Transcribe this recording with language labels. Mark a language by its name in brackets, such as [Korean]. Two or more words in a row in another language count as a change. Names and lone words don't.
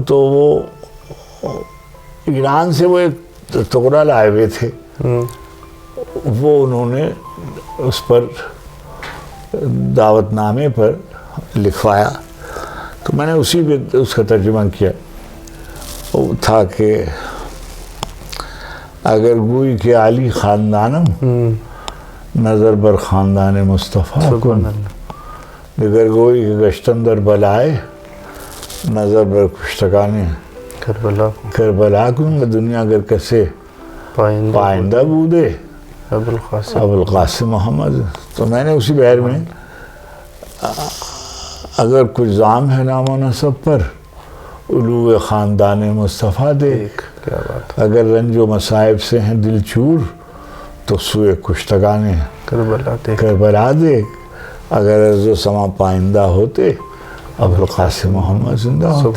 [Urdu] تو وہ ایران سے وہ ایک ٹکڑا لائے ہوئے تھے، وہ انہوں نے اس پر دعوت نامے پر لکھوایا. تو میں نے اسی پہ اس کا ترجمہ کیا. وہ تھا کہ [Persian] اگر گوئی کے عالی خاندانم نظر بر خاندان مصطفیٰ کن، اگر گوئی کے گشتن در بلائے نظر بر کشتگان کربلا کن، دنیا اگر کسے پائندہ بودے ابو القاسم محمد. [Urdu] تو میں نے اسی بحر میں اگر کچھ زام ہے نام و نسب پر علو خاندان مصطفیٰ دیکھ، اگر رنج و مصائب سے ہیں دل چور تو سوئے کشتگان کربلا دیکھ، اگر عرض و سما پائندہ ہوتے ابو القاسم محمد زندہ ہوتے.